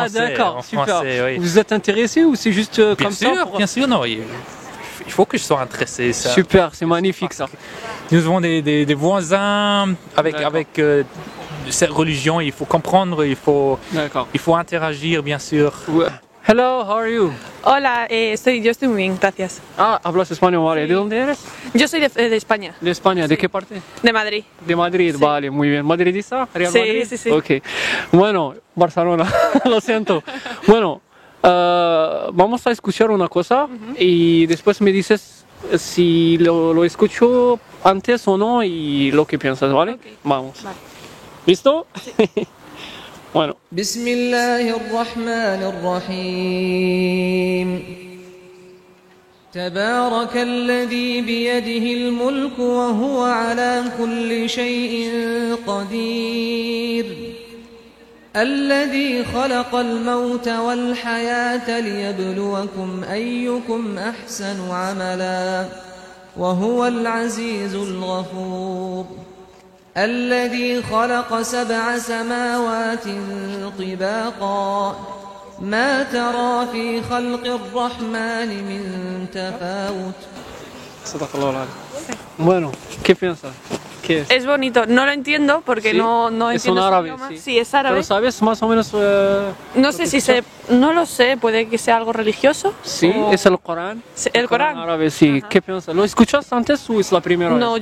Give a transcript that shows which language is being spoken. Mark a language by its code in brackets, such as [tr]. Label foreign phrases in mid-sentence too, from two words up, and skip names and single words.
[fr] Ah d'accord, super. Français, oui. Vous êtes intéressé ou c'est juste comme ça? Bien sûr, non. Il faut que je sois intéressé. Ça. Super, c'est magnifique ça. Nous avons des voisins avec cette religion. Il faut comprendre, il faut interagir, bien sûr. [en] Hello, how are you? [es] Hola, yo estoy muy bien, gracias. Ah, hablas español, vale. ¿De dónde eres? Yo soy de España, De España, ¿de qué parte? de Madrid. De Madrid, Sí. vale, muy bien. ¿Madridista? ¿Real Sí, Madrid? sí. Ok. Bueno, Barcelona, lo siento. Bueno, vamos a escuchar una cosa y después me dices si lo escucho antes o no y lo que piensas, ¿vale? Ok. Vamos. Vale. ¿Listo? Bueno. [ar] بسم الله الرحمن الرحيم. تبارك الذي بيده الملك وهو على كل شيء قدير. الذي خلق الموت والحياة ليبلوكم أيكم أحسن عملا وهو العزيز الغفور. الذي خلق 7 سماوات طباقا ما ترى في خلق الرحمن من تفاوت. صدق الله العظيم. [es] Bueno, ¿qué piensas? ¿Qué es? Es bonito, no lo entiendo porque ¿Sí? no Es entiendo un su árabe, idioma. sí. Sí, es árabe. ¿Pero sabes más o menos? No sé si no lo sé, puede que sea algo religioso. Sí, o- es el Corán. Sí, el Corán. Árabe, sí. Ajá. ¿Qué piensas? ¿Lo escuchas antes o es la primera vez?